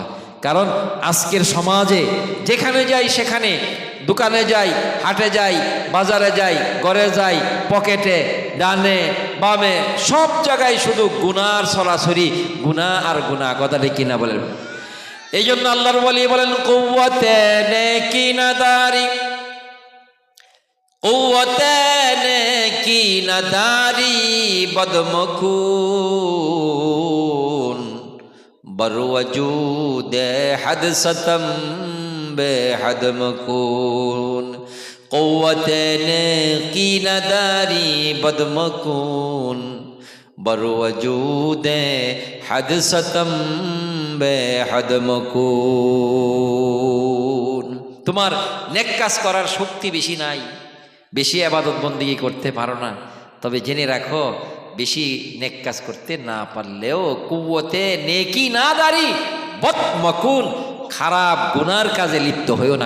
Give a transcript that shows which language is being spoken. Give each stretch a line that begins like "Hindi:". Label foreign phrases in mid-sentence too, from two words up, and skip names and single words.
Bangla: কারণ আজকের সমাজে যেখানে যাই, সেখানে দোকানে যাই, হাটে যাই, বাজারে যাই, ঘরে যাই, পকেটে, ডানে বামে, সব জায়গায় শুধু গুনার ছড়াছড়ি, গুনাহ আর গুনাহ। কথাটা কিনা বলেন? এই জন্য আল্লাহর ওয়ালি বলেন,
Persian: قوت نیکی نداری، قوت نیکی نداری بد مکن بر وجود حادثم بی‌حد مکن. قوت نیکی نداری بد مکن بر وجود حادثم بی‌حد مکن.
Bangla: তোমার নেক কাজ করার শক্তি বেশি নাই, বেশি ইবাদত বন্দেগী করতে পারো না, তবে জেনে রাখো বেশি নেক কাজ করতে না পারলেও
Persian: قوت نیکی نداری بد مکن,
Bangla: খারাপ গুনার কাজে লিপ্ত হইও না।